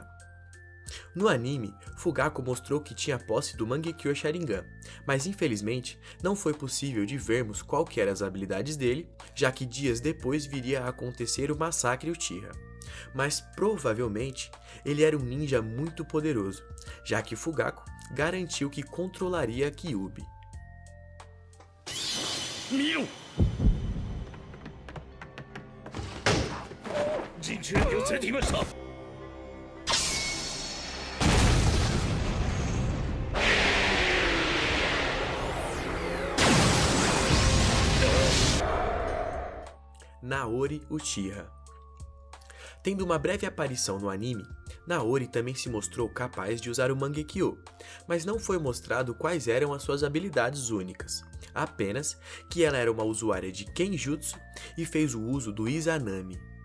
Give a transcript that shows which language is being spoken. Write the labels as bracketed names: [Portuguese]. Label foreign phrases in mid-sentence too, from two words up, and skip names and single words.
[Portuguese] No anime, Fugaku mostrou que tinha posse do Mangekyo Sharingan, mas infelizmente não foi possível de vermos qual que eram as habilidades dele, já que dias depois viria a acontecer o massacre Uchiha. Mas provavelmente ele era um ninja muito poderoso, já que Fugaku garantiu que controlaria Kyuubi. [Japanese] 見ろ陣中兵を連れてきました。 [Portuguese] Naori Uchiha. Tendo uma breve aparição no anime, Naori também se mostrou capaz de usar o Mangekyo, mas não foi mostrado quais eram as suas habilidades únicas, apenas que ela era uma usuária de Kenjutsu e fez o uso do Izanami.